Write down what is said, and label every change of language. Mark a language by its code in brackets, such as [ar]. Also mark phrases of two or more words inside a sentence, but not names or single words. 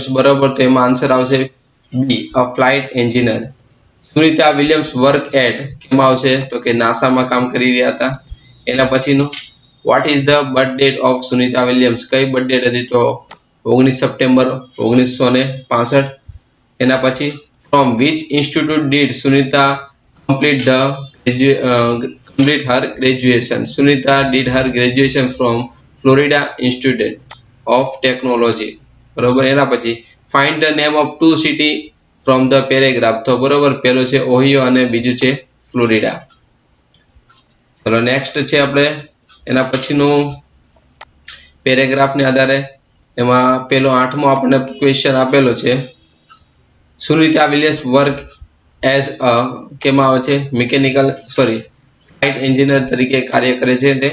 [gu] બરાબર, તો એમાં આન્સર આવશે બી, [en] a flight engineer. [gu] સુનિતા વિલિયમ્સ [en] work at [gu] કેમાં આવશે તો કે નાસામાં કામ કરી રહ્યા હતા. એના પછીનું [en] what is the birth date of Sunita Williams. [gu] કઈ [en] birth date [gu] હતી તો 19 સપ્ટેમ્બર 1965. એના પછી [en] from which institute did Sunita complete her graduation? Sunita did her graduation from Florida Institute of Technology. [gu] બરોબર. એના પછી [en] find the name of two city from the paragraph. [gu] તો બરોબર, પહેલો છે ઓહિયો અને બીજું છે ફ્લોરિડા. ચલો નેક્સ્ટ છે આપણે એના પછીનું પેરેગ્રાફને આધારે એમાં પેલો 8મો આપણને ક્વેશ્ચન આપેલો છે સુનિતા વિલિયમ્સ [en] work as a [gu] કેમાં આવે છે [en] flight engineer [gu] તરીકે કાર્ય કરે છે તે.